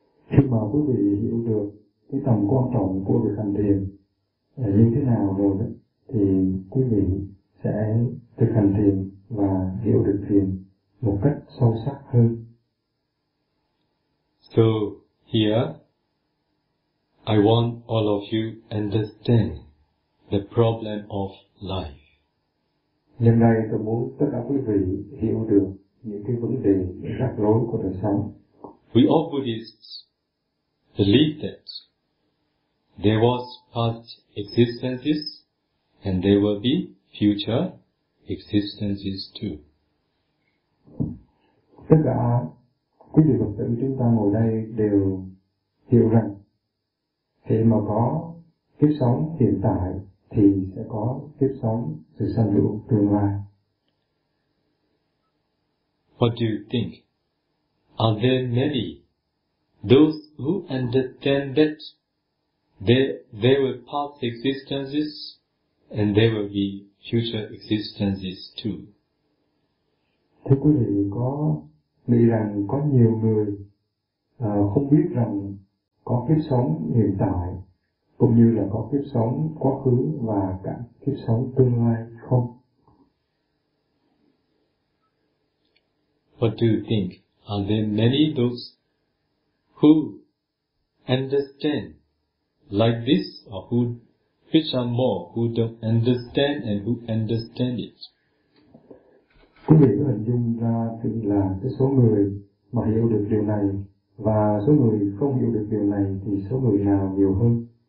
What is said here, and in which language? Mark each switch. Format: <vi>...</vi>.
<vi>Khi mà quý vị hiểu được cái tầm quan trọng của việc hành thiền như thế nào rồi đó, thì quý vị sẽ thực hành thiền và hiểu được thiền một cách sâu sắc hơn.</vi> <en>So here, I want all of you understand the problem of life.</en> <vi>Nhân đây tôi muốn tất cả quý vị hiểu được những cái vấn đề rắc rối của đời sống.</vi> <en>We all Buddhists believe that there was past existences and there will be future existences too.</en> <vi>Tất cả quý vị Phật tử chúng ta ngồi đây đều hiểu rằng khi mà có kiếp sống hiện tại thì sẽ có kiếp sống sự sanh lũ tương lai.</vi> <en>What do you think? Are there many those who understand that there were past existences and there will be future existences too?</en> <vi>Thưa quý vị, có nghĩ rằng có nhiều người không biết rằng có kiếp sống hiện tại cũng như là có kiếp sống quá khứ và cả kiếp sống tương lai không?</vi> <en>What do you think? Are there many those who understand like this or who which are more who don't understand and who understand it.</en> <vi>Quý vị có hình dung ra là cái số người mà hiểu được điều này và số người không hiểu được điều này thì số người nào nhiều hơn?</vi>